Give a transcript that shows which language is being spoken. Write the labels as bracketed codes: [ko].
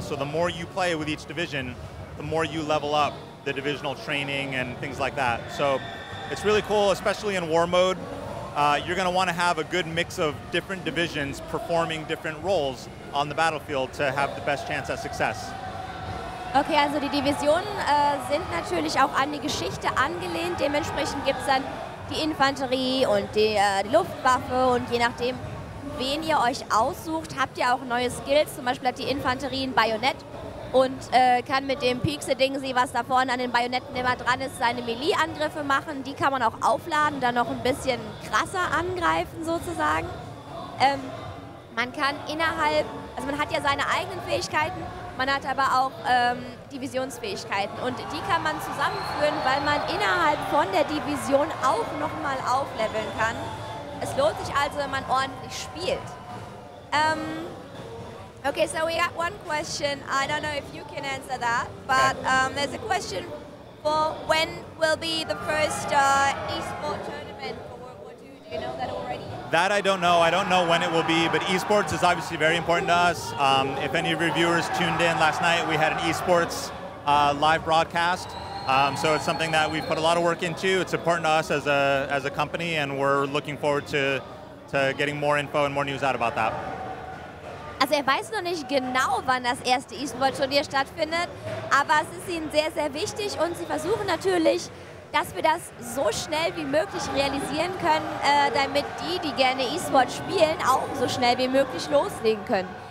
[en] So the more you play with each division, the more you level up the divisional training and things like that. So it's really cool, especially in war mode. You're going to want to have a good mix of different divisions performing different roles on the battlefield to have the best chance at success. [de] Okay, also die Divisionen sind natürlich auch an die Geschichte angelehnt. Dementsprechend gibt es dann die Infanterie und die Luftwaffe und je nachdem, wen ihr euch aussucht, habt ihr auch neue Skills. Zum Beispiel hat die Infanterie ein Bajonett und kann mit dem Piekse-Dingsi, was da vorne an den Bajonetten immer dran ist, seine Melee-Angriffe machen. Die kann man auch aufladen, dann noch ein bisschen krasser angreifen sozusagen. Man kann also man hat ja seine eigenen Fähigkeiten, man hat aber auch Divisionsfähigkeiten und die kann man zusammenführen, weil man innerhalb von der Division auch nochmal aufleveln kann. Es lohnt sich also, wenn man ordentlich spielt. [en] Okay, so we got one question. I don't know if you can answer that, but there's a question for when will be the first esport tournament for World War II. Do you know that already? That I don't know. I don't know when it will be, but esports is obviously very important to us. If any of your viewers tuned in last night, we had an esports live broadcast. So it's something that we've put a lot of work into. It's important to us as a company, and we're looking forward to getting more info and more news out about that. [de] Also er weiß noch nicht genau, wann das erste E-Sport-Turnier stattfindet, aber es ist ihnen sehr, sehr wichtig und sie versuchen natürlich, dass wir das so schnell wie möglich realisieren können, damit die gerne E-Sport spielen, auch so schnell wie möglich loslegen können.